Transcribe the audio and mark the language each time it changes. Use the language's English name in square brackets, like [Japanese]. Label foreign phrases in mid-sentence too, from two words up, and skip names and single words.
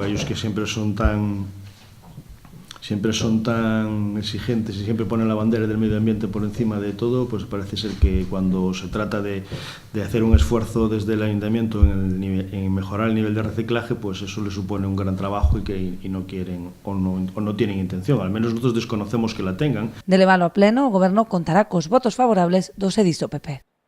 [Spanish] Ellos que siempre son tan exigentes y siempre ponen la bandera del medio ambiente por encima de todo, pues parece ser que cuando se trata de hacer un esfuerzo desde el ayuntamiento en mejorar el nivel de reciclaje, pues eso le supone un gran trabajo y no quieren o no tienen intención, al menos nosotros desconocemos que la tengan. [Galician] De levalo a pleno, o Goberno contará cos votos favorables do sedisto PP.